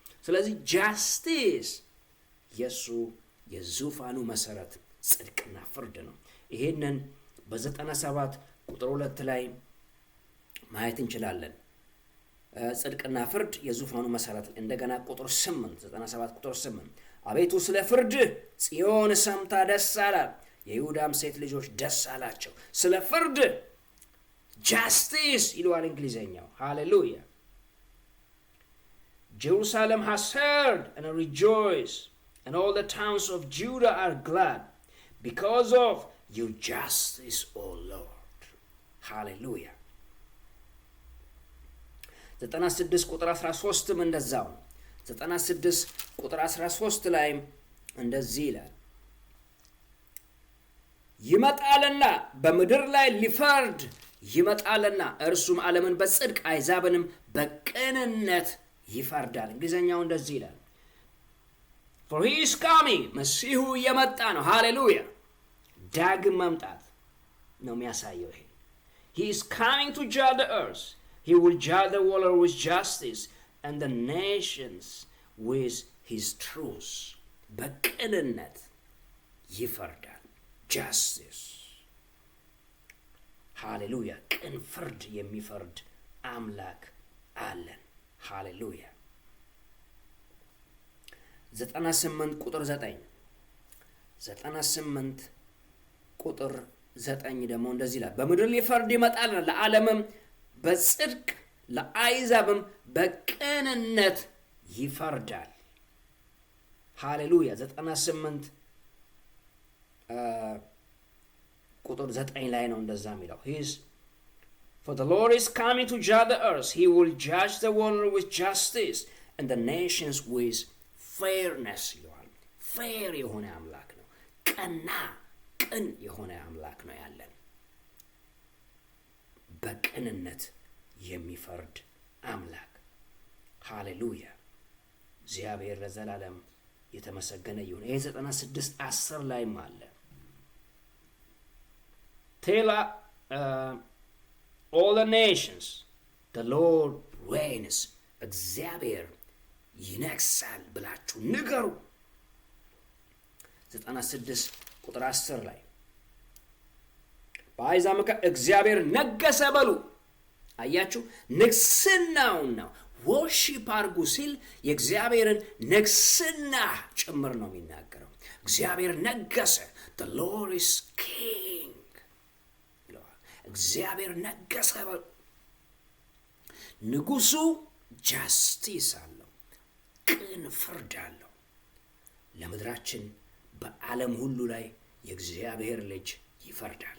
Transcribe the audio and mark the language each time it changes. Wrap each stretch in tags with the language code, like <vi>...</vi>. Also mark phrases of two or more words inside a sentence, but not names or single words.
<am>ስለዚህ ጃስቲስ የሱ የዙፋኑ መሰረት ጽድቅና ፍርድ ነው። ይሄንን በ97 ቁጥር 2 ላይ ማየት እንችላለን። ጽድቅና ፍርድ የዙፋኑ መሰረት። እንደገና ቁጥር 8 97 ቁጥር 8 አቤቱ ስለ ፍርድ ጽዮን ሰምታ ደስ አላት፣ የይሁዳም ሴት ልጆች ደስ አላቸው። ስለ ፍርድ ጃስቲስ ይለዋል እንግሊዘኛው። ሃሌሉያ።</am> <en>Jerusalem has heard and rejoice, and all the towns of Judah are glad because of your justice, O Lord.</en> <am>Hallelujah. 96 ቁጥር 13 እንደዛው 96 ቁጥር 13 ላይ እንደዚህ ይላል፣ ይመጣልና በምድር ላይ ሊፈርድ ይመጣልና እርሱም ዓለምን በጽድቅ አሕዛብንም በቅንነት ይፈርዳል። እንግሊዘኛው እንደዚህ ይላል፣</am> <en>for he is coming፣</en> <am>መሲሁ እየመጣ ነው። ሃሌሉያ። ዳግም መምጣት ነው የሚያሳየው ይሄ።</am> <en>he is coming to judge the earth. He will judge the world with justice and the nations with his truth.</en> <am>በቅንነት ይፈርዳል። justice። ሃሌሉያ። ቅን ፍርድ የሚፈርድ አምላክ አለን። ሃሌሉያ። 98 ቁጥር 9 98 ቁጥር 9 ደግሞ እንደዚህ ይላል፣ በምድር ሊፈርድ ይመጣል፣ ለዓለምም በጽድቅ ለአሕዛብም በቅንነት ይፈርዳል። ሃሌሉያ። 98 ቁጥር 9 ላይ ነው እንደዛ የሚለው</am> <en>For the Lord is coming to judge the earth. He will judge the world with justice and the nations with fairness.</en> <am>ፌር የሆነ አምላክ ነው። ቅን የሆነ አምላክ ነው ያለን። በቅንነት የሚፈርድ አምላክ። ሃሌሉያ። እግዚአብሔር ለዘላለም የተመሰገነ ይሁን። ይሄ 96 10 ላይም አለ።</am> <en>all the nations, the Lord reigns.</en> <am>እግዚአብሔር ይነግሣል ብላችሁ ንገሩ። 96 ቁጥር 10 ላይ በአሕዛብ መካከል እግዚአብሔር ነገሰ በሉ። አያችሁ፣ ንግስናውን ነው ወርሺፕ አድርጉ ሲል የእግዚአብሔርን ንግስና ጭምር ነው የሚናገረው። እግዚአብሔር ነገሰ።</am> <en>the Lord is king</en> <am>ይለዋል። እግዚአብሔር ነገሰ በሉ። ንጉሱ ጃስቲስ አለው፣ ቅን ፍርድ አለው። ለምድራችን በዓለም ሁሉ ላይ የእግዚአብሔር ልጅ ይፈርዳል።</am>